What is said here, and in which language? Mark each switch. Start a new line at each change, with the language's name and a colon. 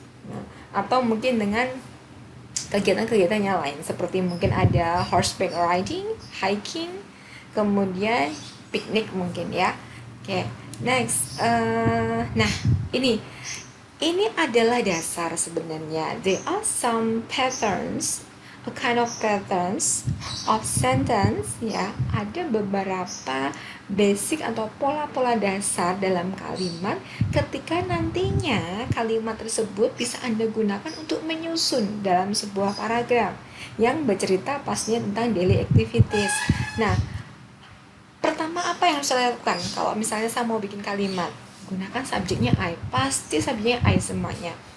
Indonesian: Nah, atau mungkin dengan kegiatan-kegiatan yang lain seperti mungkin ada horseback riding, hiking, kemudian piknik mungkin ya. Oke, next. Nah, ini adalah dasar sebenarnya.
English: There are some patterns, a kind of patterns of sentence ya.
Indonesian: Ada beberapa basic atau pola-pola dasar dalam kalimat ketika nantinya kalimat tersebut bisa Anda gunakan untuk menyusun dalam sebuah paragraf yang bercerita pastinya tentang daily activities. Nah, pertama apa yang harus saya lakukan? Kalau misalnya saya mau bikin kalimat, gunakan subjeknya I, pasti subjeknya I semuanya.